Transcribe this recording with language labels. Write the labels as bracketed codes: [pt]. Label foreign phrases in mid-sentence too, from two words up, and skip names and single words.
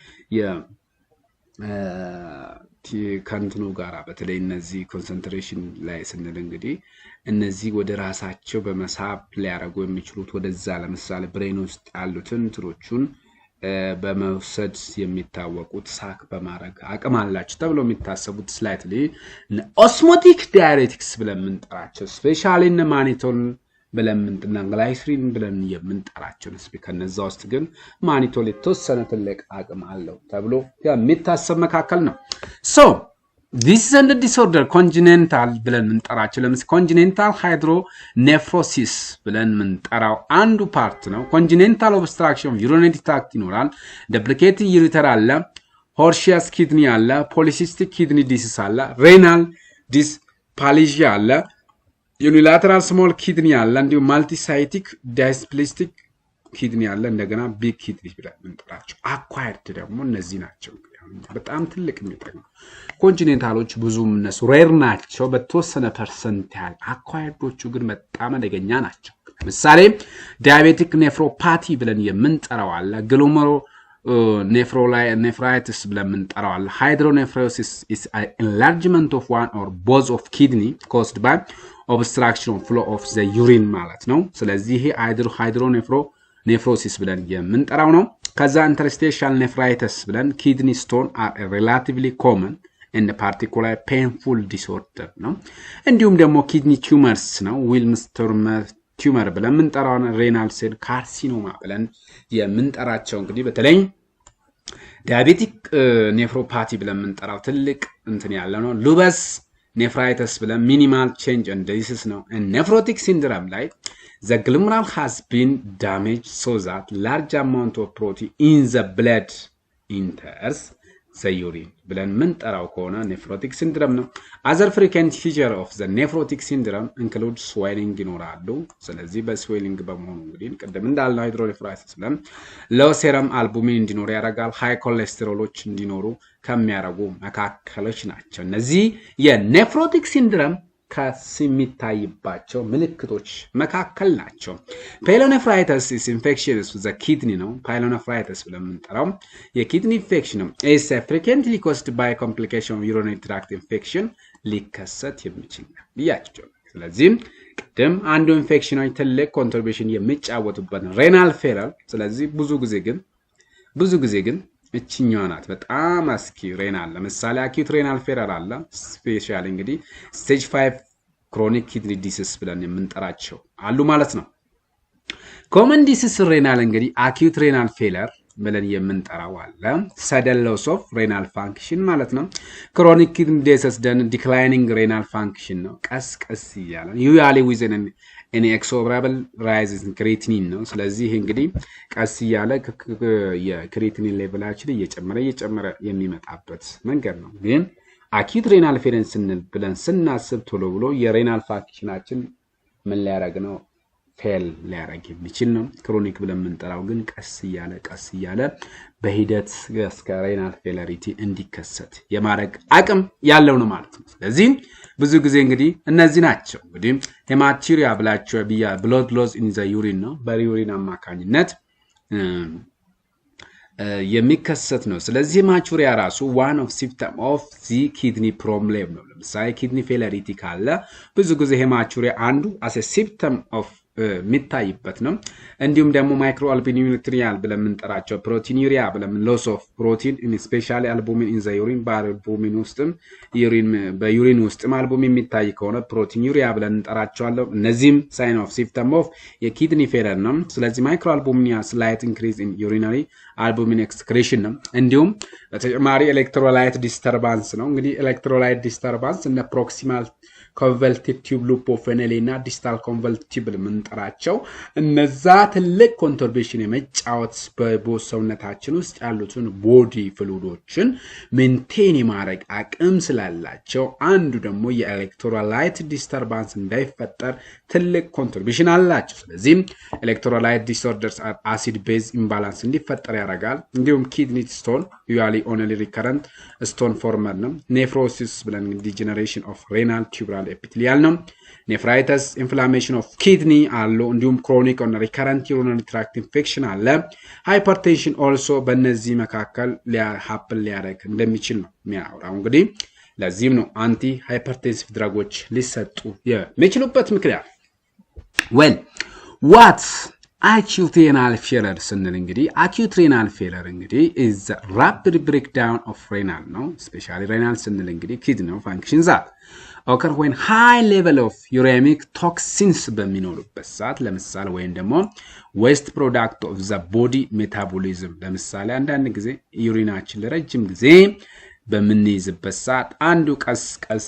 [am] ከንትኑ ጋራ በተለይ እነዚህ ኮንሰንትሬሽን ላይ ስንል እንግዲህ እነዚህ ወደ ራሳቸው በመሳብ ሊያረጉ የሚችሉት ወደዛ ለምሳሌ ብሬን ውስጥ ያሉትን ትሮቹን በመውሰድ የሚታወቁት ሳክ በማድረግ አቅም አላቸው ተብሎ የሚታሰቡት [en] slightly osmotic diuretics [am] ብለን የምንጠራቸው ስፔሻሊ እነ ማኒቶል ብለን የምንጠራቸው ግላይሰሪን ብለን የምንጠራቸው ከነዛ ውስጥ ግን ማኒቶል የተወሰነ ትልቅ አቅም አለው ተብሎ የሚታሰብ መካከል ነው [en] so this is a disorder congenital [am] ብለን የምንጠራቸው ለምሳሌ [en] congenital hydronephrosis [am] ብለን የምንጠራው አንዱ ፓርት ነው [en] congenital obstruction of urinary tract ይኖራል duplicating ureter አለ horseous kidney አለ polycystic kidney disease አለ renal dysplasia [am] አለ [en] unilateral small kidney [am] አለ እንዲሁም [en] multicytic dysplastic kidney [am] አለ እንደገና [en] big kidney [am] ብለን የምንጠራቸው acquired ደግሞ እነዚህ ናቸው በጣም ትልቅ የሚጠቅም ኮንቲኔንታሎች ብዙም እነሱ ሬር ናቸው በተወሰነ ፐርሰንት ያህል አኳየርዶቹ ግን በጣም አደገኛ ናቸው ለምሳሌ [en] diabetic nephropathy [am] ብለን የምንጠራው አለ ግሎሜሮ [en] nephritis [am] ብለን የምንጠራው አለ [en] hydronephrosis is an enlargement of one or both of kidney caused by obstruction of flow of the urine [am] ማለት ነው ስለዚህ ይሄ [en] hydronephrosis [am] ብለን የምንጠራው ነው ከዛ [en] interstitial nephritis ብለን kidney stone are relatively common and particularly painful disorder [am] ነው እንዲሁም ደግሞ [en] kidney tumors [am] ነው [en] Wilms tumor [am] ብለን የምንጠራው [en] renal cell carcinoma [am] ብለን የምንጠራቸው እንግዲህ በተለይ [en] diabetic nephropathy [am] ብለን የምንጠራው ትልቅ እንትን ያለ ነው [en] lupus nephritis ብለን minimal change and disease ነው and nephrotic syndrome ላይ the glomerular has been damaged so that large amount of protein in the blood enters the urine [am] ብለን የምንጠራው ከሆነ [en] nephrotic syndrome ነው other frequent feature of the nephrotic syndrome include swelling [am] ይኖራሉ ስለዚህ በስዌሊንግ በመሆኑ እንግዲህ ቀደም እንዳልነው [en] hydronephrosis ብለን low serum albumin [am] እንዲኖር ያደርጋል [en] high cholesterolዎች [am] እንዲኖሩ ከሚያረጉ መካከሎች ናቸው እነዚህ የnephrotic [en] syndrome [am] ከሲሚታይባቸው ምልክቶች መካከል ናቸው [en] pyelonephritis is infectious with the kidney [am] ነው pyelonephritis ብለን የምንጠራው የኪድኒ ኢንፌክሽን ነው [en] is frequently caused by complication of urinary tract infection [am] ሊከሰት የሚችል ነው ያቸው ስለዚህ ቀደም አንዱ ኢንፌክሽኖች ትልቅ ኮንትሪቢዩሽን የሚጫወቱበት [en] renal failure [am] ስለዚህ ብዙ ጊዜ ግን እቺኛው ናት በጣም አስኪ renal ለምሳሌ [en] acute renal failure [am] አለ ስፔሻሊ እንግዲህ [en] stage 5 chronic kidney disease [am] ብለን የምንጠራቸው አሉ ማለት ነው [en] common disease renal [am] እንግዲህ acute [en] renal failure [am] ብለን የምንጠራው አለ [en] sudden loss of renal function [am] ማለት ነው [en] chronic kidney disease then declining renal function [am] ነው ቀስ ይያለ [en] usually within an inexorable rise in creatinine [am] ነው ስለዚህ እንግዲህ ቀስ ይያለ የክሬቲኒን ሌቭላችን እየጨመረ የሚመጣበት መንገድ ነው ግን [en] acute renal failure [am] ብለን ስናስብ ቶሎ ብሎ የሬናል ፋንክሽናችን ምን ሊያረግ ነው ፌል ሊያረግ የሚችል ነው ክሮኒክ ብለን የምንጠራው ግን ቀስ ይያለ በሂደት እስከ [en] renal failure [am] እንዲከሰት የማረግ አቅም ያለው ነው ማለት ነው ስለዚህ ብዙ ጊዜ እንግዲህ እነዚህ ናቸው እንግዲህ ሄማቱሪያ ብላችሁ [en] blood loss in the urine [am] ነው በዩሪን አማካኝነት የሚከሰት ነው ስለዚህ ሄማቱሪያ ራሱ [en] one of symptom of the kidney problem [am] ነው ለምሳሌ [en] kidney failure [am] ካለ ብዙ ጊዜ ሄማቱሪያ አንዱ [en] as a symptom of [am] የሚታይበት ነው እንዲሁም ደግሞ ማይክሮአልቡሚኑሪያል ብለን የምንጠራቸው ፕሮቲኑሪያ ብለን [en] loss of protein in especially albumin in the [am] urine በአልቡሚን ውስጥም በዩሪን ውስጥም አልቡሚን የሚታይ ከሆነ ፕሮቲኑሪያ ብለን እንጠራቸዋለን እነዚህም [en] sign of symptom of [am] የኪድኒ ፌለር ነው ስለዚህ ማይክሮአልቡሚኒያ [en] slight increase in urinary albumin excretion [am] ነው እንዲሁም በተጨማሪ electrolyte disturbance ነው እንግዲህ [en] electrolyte disturbance [am] እና [en] proximal convolutive tube loop of renal [am] እና [en] distal convolutive tube [am] ምንጠራቸው እነዛ ትልቅ ኮንትሪቢዩሽን የመጫወት በሰውነታችን ውስጥ ያሉትን ቦዲ ፍሉዶችን ሜንቴን ማድረግ አቅም ስላላቸው አንዱ ደግሞ የኤሌክትሮላይት ዲስተርባንስ እንዳይፈጠር ትልቅ ኮንትሪቢዩሽን አላቸው ስለዚህ [en] electrolyte disorders acid base imbalance [am] እንዲፈጠር ያደርጋል እንዲሁም [en] kidney stone usually only recurrent stone former [am] ነው nephrosis ብለን [en] degeneration of renal tubular epithelial [am] ነው [en] nephritis inflammation of kidney [am] አለ እንዲሁም [en] chronic or recurrent urinary tract infection [am] አለ [en] hypertension also [am] በእነዚህ መካከል happen ሊያደርግ እንደሚችል ነው የሚያወራው እንግዲህ ለዚህም ነው [en] anti hypertensive drugs [am] ሊሰጡ የሚችሉበት ምክንያት [en] well what acute renal failure [am] ስንል እንግዲህ [en] acute renal failure እንግዲህ is the rapid breakdown of renal ነው especially renal [am] ስንል እንግዲህ [en] kidney functions that occur when high level of uremic [am] toxins በሚኖርበት ሰዓት ለምሳሌ ወይም ደግሞ [en] waste product of the body metabolism [am] ለምሳሌ አንዳንድ ጊዜ ዩሪናችን ለረጅም ጊዜ በምንይዝበት ሰዓት አንዱ ቀስ